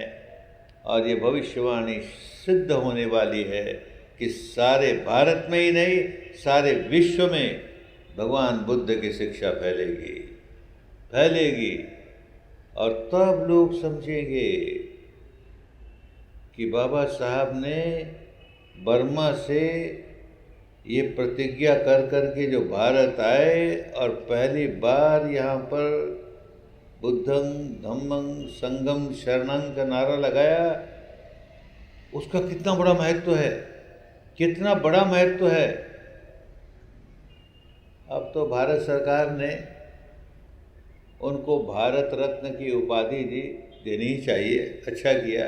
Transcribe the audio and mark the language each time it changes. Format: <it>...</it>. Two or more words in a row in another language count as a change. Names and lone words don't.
<hi>और ये भविष्यवाणी सिद्ध होने वाली है कि सारे भारत में ही नहीं, सारे विश्व में भगवान बुद्ध की शिक्षा फैलेगी। और तब लोग समझेंगे कि बाबा साहब ने बर्मा से ये प्रतिज्ञा कर के जो भारत आए और पहली बार यहाँ पर</hi> <pi>बुद्धं धम्मं संघं शरणं</pi> <hi>का नारा लगाया, उसका कितना बड़ा महत्व है, कितना बड़ा महत्व है। अब तो भारत सरकार ने उनको भारत रत्न की उपाधि देनी ही चाहिए, अच्छा किया।</hi>